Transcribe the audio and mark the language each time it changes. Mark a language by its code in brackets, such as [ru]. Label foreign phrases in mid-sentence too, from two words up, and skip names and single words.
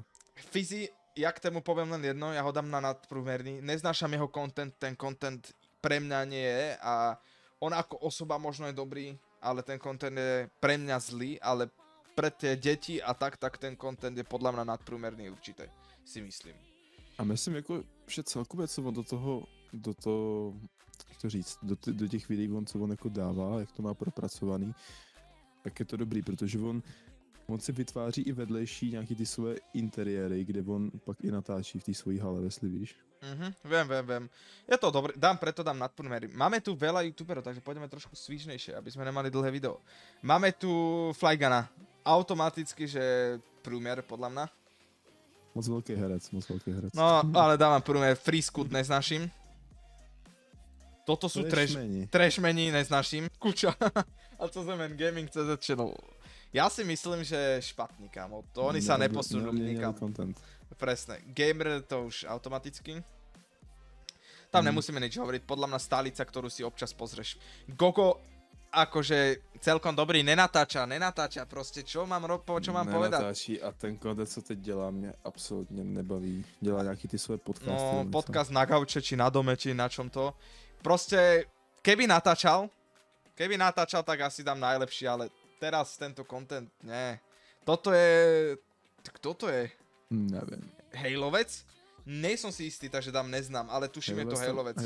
[sk] Fizi, ja k tému poviem len jedno, ja ho dám na nadprúmerný. Neznášam jeho content, ten content pre mňa nie je a on ako osoba možno je dobrý, ale ten content je pre mňa zlý, ale pre tie deti a tak ten content je podľa mňa nadprúmerný určite, si myslím. [cs] A myslím, jako, že celkově, co on do toho, jak to říct, do těch videí, co on jako dává, jak to má propracovaný, tak je to dobrý, protože on si vytváří i vedlejší nějaký ty svoje interiéry, kde on pak i natáčí v té svojí hale, jestli víš. [sk] Viem. Je to dobré, preto dám nadprúmery. Máme tu veľa youtuberov, takže pôjdeme trošku svížnejšie, aby sme nemali dlhé video. Máme tu Flygana. Automaticky, že prúmer, podľa mňa. Moc veľký herec. No, ale dávam prúmer. Freescoot neznášim. Toto sú trashmeni, neznášim. Kuča. A co znamená Gaming CZ Channel. Ja si myslím, že špatný, kámo. To oni sa neposunú nikam. Presne. Gamer to už automaticky. Tam nemusíme nič hovoriť. Podľa mňa stálica, ktorú si občas pozrieš. Gogo, akože celkom dobrý, nenatáča. Proste, čo mám povedať? Nenatáčí a ten content, [cs] co teď dělá, mě absolutně nebaví. Dělá nějaký ty svoje podcasty. [sk] No, podcast na gauče, či na dome, či na čom to. Proste, keby natáčal, tak asi dám najlepší, ale teraz tento content, nie. Kto to je? Neviem. Hejlovec? Nejsom si istý, takže dám neznám, ale tuším, je to Hejlovec.